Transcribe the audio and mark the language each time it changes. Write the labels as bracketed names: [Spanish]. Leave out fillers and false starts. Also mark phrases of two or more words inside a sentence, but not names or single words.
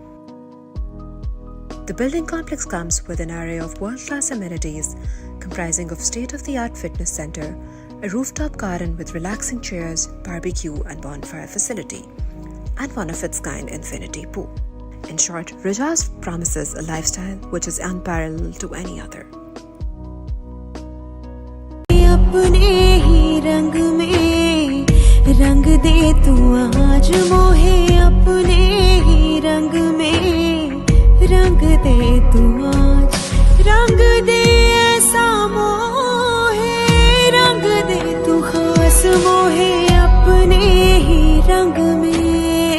[English] The building complex comes with an array of world-class amenities comprising of state-of-the-art fitness center, a rooftop garden with relaxing chairs, barbecue and bonfire facility, and one-of-its-kind infinity pool. In short, Rajaz promises a lifestyle which is unparalleled to any other. [Hindi] रंग दे तू आज मोहे अपने ही रंग में रंग दे तू आज रंग दे ऐसा मोहे रंग दे तू खास मोहे अपने ही रंग में